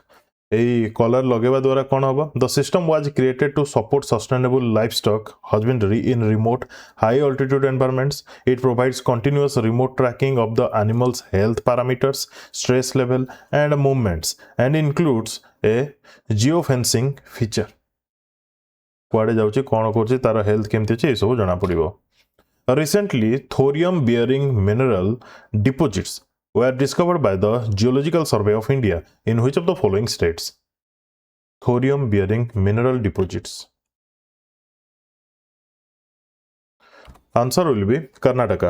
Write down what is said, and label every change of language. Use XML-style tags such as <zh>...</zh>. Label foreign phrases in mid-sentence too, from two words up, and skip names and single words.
<en>A collar</en> <or>ଲଗେଇବା ଦ୍ୱାରା କଣ ହେବ?</or> <en>The system was created to support sustainable livestock husbandry in remote high altitude environments. It provides continuous remote tracking of the animal's health parameters, stress level and movements, and includes a geofencing feature.</en> <or>କୁଆଡେ ଯାଉଛି କଣ କରୁଛି ତାର ହେଲ୍ଥ କେମିତି ଅଛି ସବୁ ଜଣା ପଡ଼ିବ.</or> <en>Recently, thorium bearing mineral deposits were discovered by the Geological Survey of India in which of the following states? Thorium bearing mineral deposits. Answer will be Karnataka.</en>